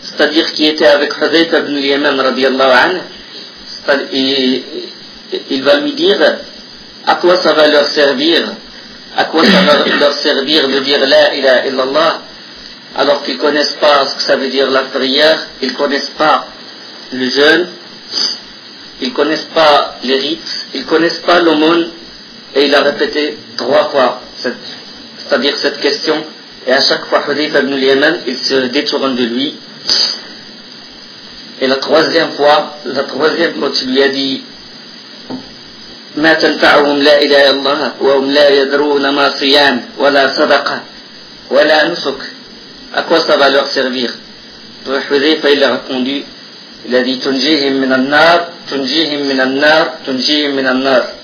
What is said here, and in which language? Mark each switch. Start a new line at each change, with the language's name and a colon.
French: c'est-à-dire qui était avec Hudayt ibn Yaman radiallahu anhu, il va lui dire à quoi ça va leur servir, à quoi ça va leur servir de dire la ilaha illallah, alors qu'ils ne connaissent pas ce que ça veut dire la prière, ils ne connaissent pas le jeûne, ils ne connaissent pas les rites, ils ne connaissent pas l'aumône. Et il a répété trois fois cette question. Et à chaque fois, Hudayt ibn Yaman, il se détourne de lui. Et la troisième fois, quand il lui a dit
Arabic: ما تنفعهم لا إله إلا الله وهم لا يدرون ما صيام ولا صدقة ولا نسك.
French: À quoi ça va leur servir? Hudayt, il a répondu, il a dit
Arabic: تنجيهم من النار.